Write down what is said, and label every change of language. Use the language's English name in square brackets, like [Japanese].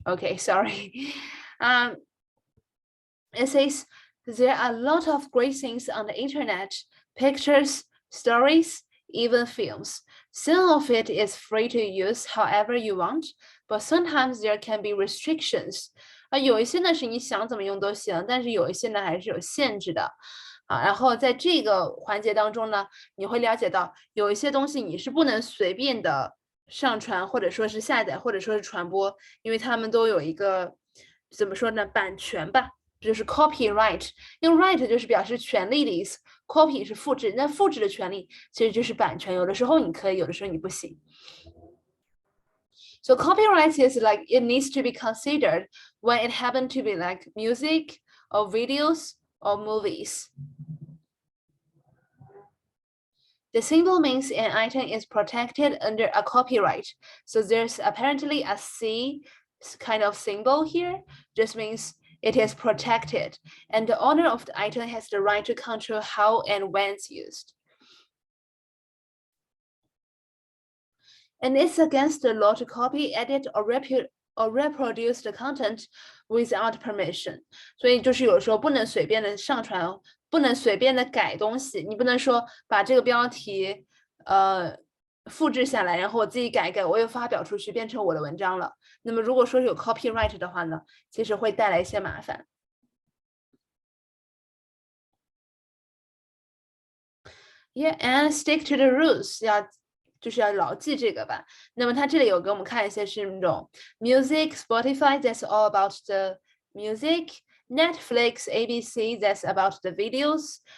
[English] Okay, sorry. It says there are a lot of great things on the internet, pictures, stories, even films. Some of it is free to use however you want, but sometimes there can be restrictions. [Chinese] 有一些呢是你想怎么用都行，但是有一些呢还是有限制的。然后在这个环节当中呢，你会了解到有一些东西你是不能随便的上传，或者说是下载，或者说是传播，因为他们都有一个怎么说呢，版权吧，就是 copyright。因为 right 就是表示权利的意思 ，copy 是复制，那复制的权利其实就是版权，有的时候你可以，有的时候你不行。 [English] So copyright is like it needs to be considered when it happens to be like music or videos or movies. The symbol means an item is protected under a copyright. So there's apparently a C kind of symbol here, just means it is protected, and the owner of the item has the right to control how and when it's used. And it's against the law to copy, edit, or reproduce the content without permission. [Chinese] 所以就是有时候不能随便的上传，不能随便的改东西。你不能说把这个标题复制下来，然后我自己改一改，我又发表出去变成我的文章了。那么如果说有 copyright 的话呢，其实会带来一些麻烦。 [English] Yeah, and stick to the rules. [Chinese] 就是要牢记这个吧。那么它这里有给我们看一些是那种 [English] music, Spotify, that's all about the music, Netflix, ABC, that's about the videos.